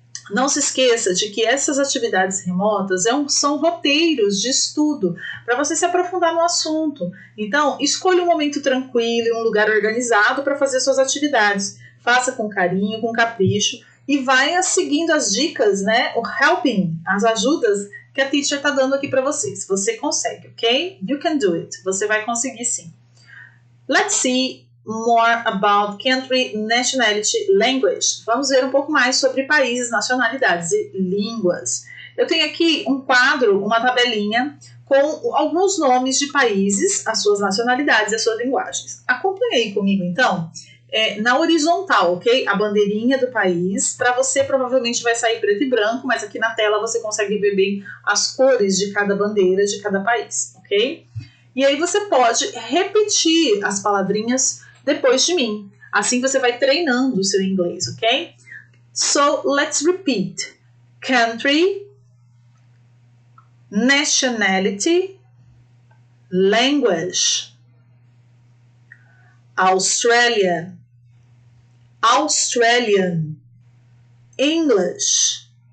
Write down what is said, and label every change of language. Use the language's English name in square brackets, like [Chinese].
[Portuguese] Não se esqueça de que essas atividades remotas são roteiros de estudo para você se aprofundar no assunto. Então, escolha um momento tranquilo e um lugar organizado para fazer suas atividades. Faça com carinho, com capricho e vai seguindo as dicas, né? O helping, as ajudas que a teacher está dando aqui para vocês. Você consegue, ok? [English] You can do it. [Portuguese] Você vai conseguir sim. [English] Let's see more about country, nationality, language. [Portuguese] Vamos ver um pouco mais sobre países, nacionalidades e línguas. Eu tenho aqui um quadro, uma tabelinha com alguns nomes de países, as suas nacionalidades e as suas linguagens. Acompanhe aí comigo, então, na horizontal, ok? A bandeirinha do país. Para você, provavelmente vai sair preto e branco, mas aqui na tela você consegue ver bem as cores de cada bandeira de cada país, ok? E aí você pode repetir as palavrinhas depois de mim. Assim você vai treinando o seu inglês, ok? [English] So, let's repeat. Country, nationality, language. Australia, Australian, English.